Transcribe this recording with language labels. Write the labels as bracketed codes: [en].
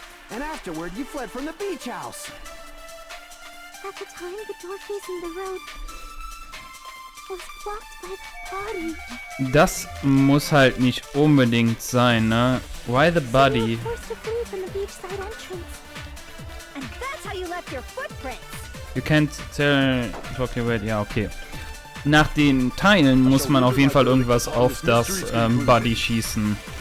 [en] And afterward, you fled from the beach house. At the time, the door facing the road was blocked by the body. [de] Das muss halt nicht unbedingt sein, ne? [en] Why the body? Forced to flee from the beachside entrance. And that's how you left your footprints. You can't tell. [de] Ja, okay. Nach den Teilen muss man auf jeden Fall irgendwas auf das Body schießen.